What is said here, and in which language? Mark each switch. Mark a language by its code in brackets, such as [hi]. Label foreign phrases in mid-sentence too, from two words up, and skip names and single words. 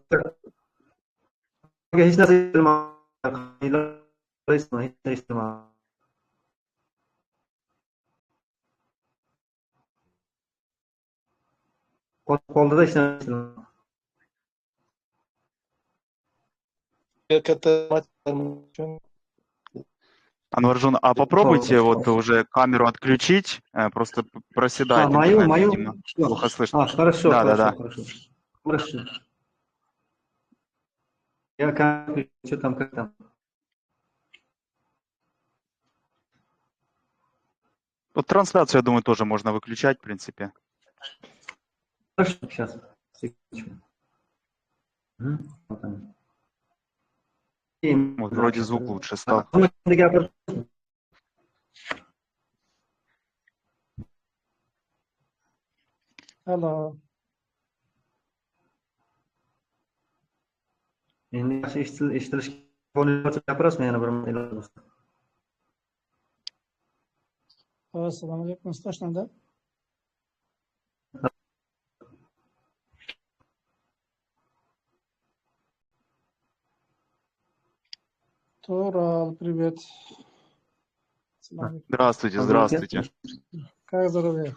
[uz] Hech narsa eshitmayapti. Hech narsa eshitmayapti. Qotib qoldida hech narsa eshitmayapti. Katta [ru] Анваржон, а попробуйте вот уже камеру отключить, просто проседает интернет, видимо. Плохо слышно. Хорошо, Да, да, хорошо, да. хорошо. Я камеру, что там, как там? Вот трансляцию, я думаю, тоже можно выключать, в принципе. Хорошо, сейчас. Секундочку. Вот там. Вот вроде звук лучше стал. Hello. [uz] Endi yaxshi eshitilishi gapirasizmi yana bir marta? Assalomu alaykum. [ru] Слышно, да? Турал, привет. Здравствуйте, здравствуйте. Как здоровье?